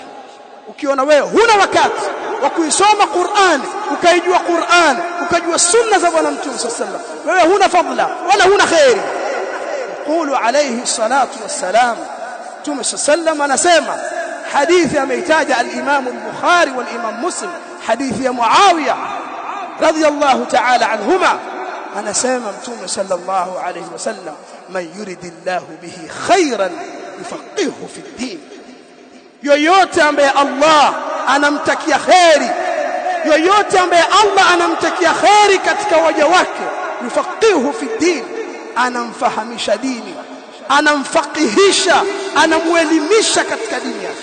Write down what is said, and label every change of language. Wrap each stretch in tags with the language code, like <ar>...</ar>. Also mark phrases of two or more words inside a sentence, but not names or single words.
<sw>Ukiona wewe huna wakati wa kuisoma Qur'ani, ukaijua Qur'ani, ukajua sunna za bwana mtume</sw> <ar>صلى الله عليه وسلم,</ar> <sw>wewe huna fadhila wala huna khairi.</sw> <ar>قولوا عليه الصلاة والسلام,</ar> <sw>mtume sallallahu anasema, hadithi ameitaja al-Imam al-Bukhari wal Imam Muslim, hadithi ya Muawiya</sw> <ar>رضي الله تعالى عنهما,</ar> <sw>anasema mtume</sw> <ar>صلى الله عليه وسلم من يرد الله به خيرا يفقهه في الدين. Yoyote ambaye Allah anamtakia khairi, yoyote ambaye Allah anamtakia khairi katika waja wake, يفقهه في الدين, anamfahamisha dini, anamfaqihisha, anamuelimisha katika dini yake.</ar>